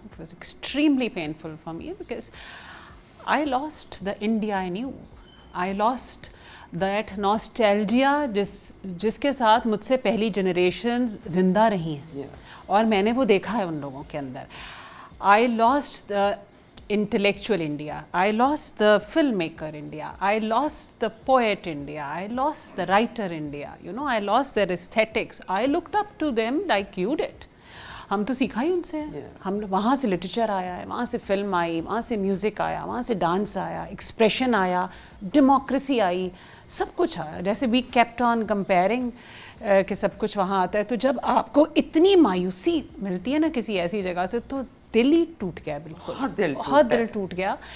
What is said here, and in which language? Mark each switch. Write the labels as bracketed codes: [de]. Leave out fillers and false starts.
[en] It was extremely painful for me because I lost the India I knew. I lost that nostalgia [ur] جس کے ساتھ مجھ سے پہلی جنریشنز زندہ رہی ہیں, اور میں نے وہ دیکھا ہے ان لوگوں کے اندر. [en] I lost the intellectual India. I lost the filmmaker India. I lost the poet India. I lost the writer India. You know, I lost their aesthetics. I looked up to them like you did. [ur] ہم تو سیکھا ہی ان سے. ہم وہاں سے literature آیا ہے, وہاں سے فلم آئی, وہاں سے میوزک آیا, وہاں سے ڈانس آیا, ایکسپریشن آیا, ڈیموکریسی آئی, سب کچھ آیا. جیسے [en] we kept on comparing [ur] کہ سب کچھ وہاں آتا ہے. تو جب آپ کو اتنی مایوسی ملتی ہے نا کسی ایسی جگہ سے, تو دل ہی ٹوٹ گیا, بالکل بہت دل ٹوٹ گیا.